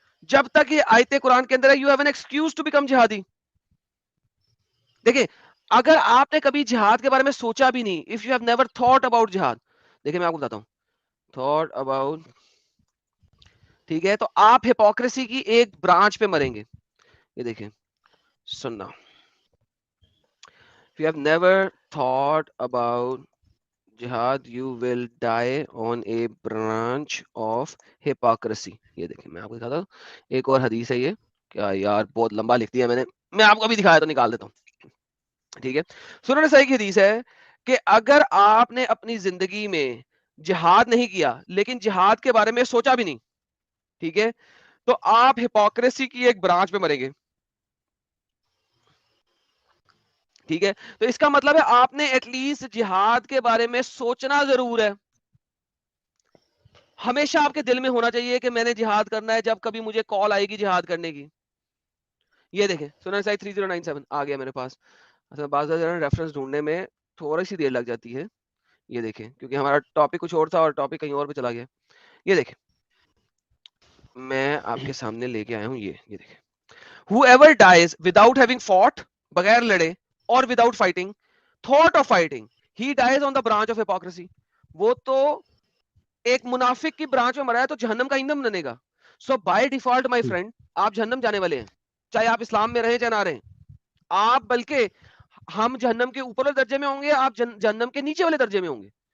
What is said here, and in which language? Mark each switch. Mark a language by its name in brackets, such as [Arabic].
[Urdu] جب تک یہ آیتیں قرآن کے اندر ہے, [English] You have an excuse to become جہادی. [Urdu] دیکھیں اگر آپ نے کبھی جہاد کے بارے میں سوچا بھی نہیں, [English] if you have never thought about جہاد, [Urdu] دیکھیں میں آپ کو بتاتا ہوں, [English] thought about, [Urdu] ٹھیک ہے, تو آپ ہپوکریسی کی ایک برانچ پہ مریں گے. یہ دیکھیں سننا, [English] if you have never thought about jihad you will die on a branch of hypocrisy. [Urdu] یہ دیکھیں میں آپ کو دکھاتا ہوں, ایک اور حدیث ہے یہ, کیا یار بہت لمبا لکھ دیا میں آپ کو ابھی دکھایا تو نکال دیتا ہوں. ٹھیک ہے, سنن صحیح کی حدیث ہے کہ اگر آپ نے اپنی زندگی میں جہاد نہیں کیا لیکن جہاد کے بارے میں سوچا بھی نہیں, ٹھیک ہے, تو آپ ہپوکریسی کی ایک برانچ پہ مریں گے. ٹھیک ہے, تو اس کا مطلب ہے آپ نے ایٹ لیسٹ جہاد کے بارے میں سوچنا ضرور ہے. ہمیشہ آپ کے دل میں ہونا چاہیے کہ میں نے جہاد کرنا ہے, جب کبھی مجھے کال آئے گی جہاد کرنے کی. یہ دیکھیں سنن نسائی 3097 آ گیا میرے پاس. بعض ریفرنس ڈھونڈنے میں تھوڑی سی دیر لگ جاتی ہے. یہ دیکھیں کیونکہ ہمارا ٹاپک کچھ اور تھا اور ٹاپک کہیں اور پہ چلا گیا. یہ دیکھیں میں آپ کے سامنے لے کے آیا ہوں. یہ دیکھیں [English] whoever dies without having fought, [Urdu] بغیر لڑے, [English] or without fighting, thought of fighting, he dies on the branch of hypocrisy. [Urdu] وہ تو ایک منافق کی برانچ میں مرا ہے تو جہنم کا ایندھن بنے گا. [English] so by default my friend [Urdu] آپ جہنم جانے والے ہیں, چاہے آپ اسلام میں رہیں چاہے نہ رہیں. آپ بلکہ ہم جہنم کے اوپر والے درجے میں ہوں گے, آپ جہنم کے نیچے والے درجے میں ہوں گے.